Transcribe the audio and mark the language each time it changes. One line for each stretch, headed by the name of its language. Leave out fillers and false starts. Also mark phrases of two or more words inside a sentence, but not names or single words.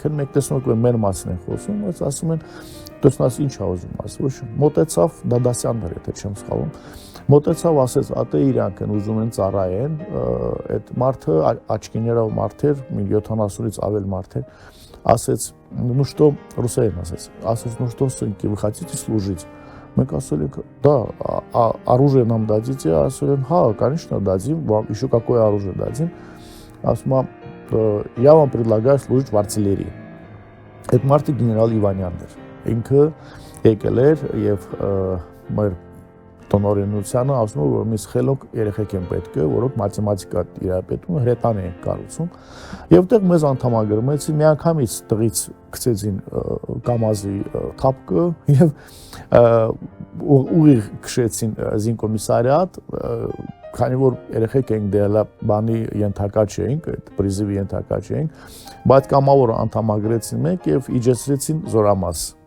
Armenian: են, մենք տեսնում ենք, որ մեր մասին են խոսում, բայց ասում են, «Տեսնաս ինչ ա ուզում ասել», ոչ մոտեցավ Դադասյաններ, եթե չեմ սխալվում, մոտեցավ ասեց, «Ատե իրանք են ուզում են ծառայեն», այդ մարդը աչքիներով մարդ էր, 70-ից ավել մարդ էր, ասեց,
Russian: «Ну что»,
Armenian: ռուսերեն ասեց,
Russian: «Ну что, сынки, вы хотите служить?»
Armenian: Մենք ասել ենք,
Russian: «Да, оружие нам дадите?»
Armenian: Ասել են, «Հա,
Russian: конечно, дадим, вам еще какое оружие дадим?» Ասում «Я вам предлагаю служить в артиллерии».
Armenian: Այդ մարդը գեներալ Իվանյանն էր։ Ինքը եկել էր եւ մեր տնօրենությանը ասում էր, որ մի խելոք երեխեք են պետք է, որոնք մաթեմատիկա տիրապետում, հրետան են կառուցում։ Եվ այդտեղ մեզ անդամագրվեցին, միանգամից տղից գցեցին կամազի թափկը եւ ուղիղ քշեցին զինկոմիսարիատ, քանի որ երեխեք ենք դելա բանի ենթակա չէինք, այդ պրիզիվի ենթակա չէինք, բայց կամավոր անդամագրեցին մեկ եւ իջեցրեցին զորամաս։